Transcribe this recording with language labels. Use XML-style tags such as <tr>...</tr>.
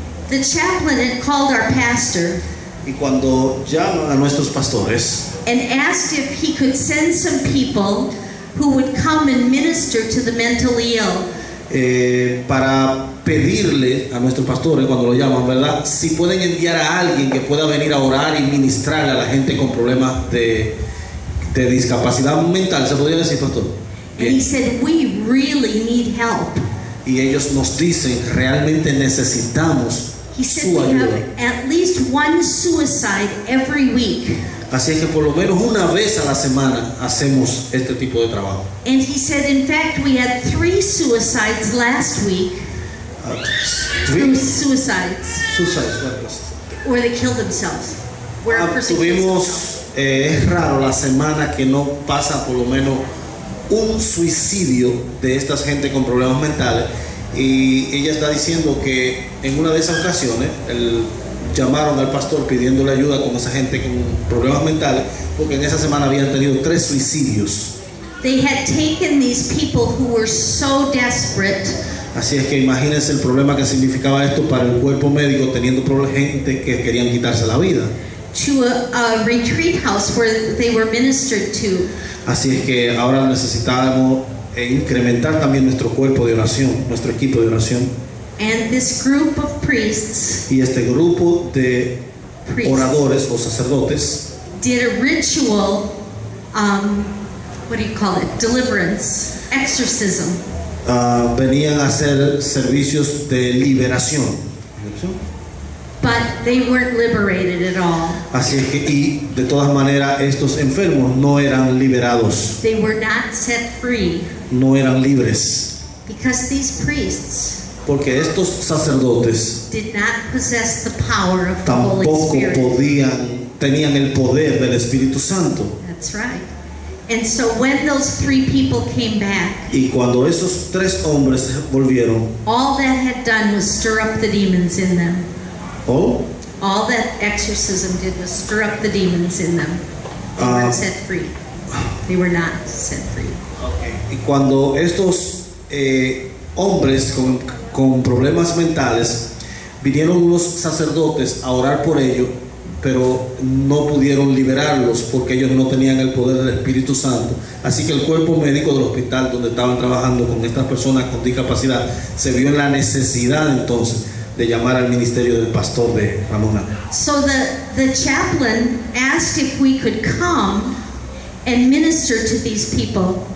<en>The chaplain had called our pastor</en> <es>Y cuando llaman a nuestros pastores</es> <en>and asked if he could send some people who would come and minister to the mentally ill.</en> <es>Para pedirle a nuestros pastores, cuando lo llaman, ¿verdad?, si pueden enviar a alguien que pueda venir a orar y ministrarle a la gente con problemas de discapacidad mental, ¿se podría decir, pastor?</es> <en>And he said, we really need help.</en> <es>Y ellos nos dicen: realmente necesitamos</es> <en>He said,</en> <es>su</es> <en>we</en> <es>ayuda.</es> <en>have at least one suicide every week.</en> <es>Así es que por lo menos una vez a la semana hacemos este tipo de trabajo.</es> <en>And he said, in fact, we had 3 suicides last week. 3 suicides Suicides, where they killed themselves. where a person gets</en> <es>Tuvimos, es raro la semana que no pasa por lo menos un suicidio de esta gente con problemas mentales, y ella está diciendo que en una de esas ocasiones llamaron al pastor pidiéndole ayuda con esa gente con problemas mentales, porque en esa semana habían tenido 3 suicidios.</es> <en>They had taken these people who were so desperate.</en> <es>Así es que imagínense el problema que significaba esto para el cuerpo médico, teniendo gente que querían quitarse la vida.</es> <en>To a retreat house where they were ministered to.</en> <es>Así es que ahora necesitábamos incrementar también nuestro cuerpo de oración, nuestro equipo de oración.</es> <en>And this group of priests</en> <es>Y este grupo de oradores o sacerdotes</es> <en>did a ritual, what do you call it? Deliverance, exorcism.</en> <es>Venían a hacer servicios de liberación.</es> <en>But they weren't liberated at all.</en> <es>Así es que, y de todas maneras, estos enfermos no eran liberados,</es> <en>They were not set free</en> <es>no eran libres,</es> <en>because these priests</en> <es>porque estos sacerdotes</es> <en>did not possess the power of the Holy</en> <es>tampoco</es> <en>Spirit.</en> <es>tenían el poder del Espíritu Santo.</es> <en>That's right. And so when those 3 people came back,</en> <es>Y cuando esos 3 hombres volvieron,</es> <en>all that had done was stir up the demons in them. ¿oh? All that exorcism did was stir up the demons in them. They weren't set free. They were not set free.</en> <es>Y cuando estos hombres con problemas mentales vinieron unos sacerdotes a orar por ellos, pero no pudieron liberarlos porque ellos no tenían el poder del Espíritu Santo. Así que el cuerpo médico del hospital donde estaban trabajando con estas personas con discapacidad se vio en la necesidad entonces de llamar al ministerio del pastor de Ramona.</es> <en>So the chaplain asked if we could come and minister to these people.</en>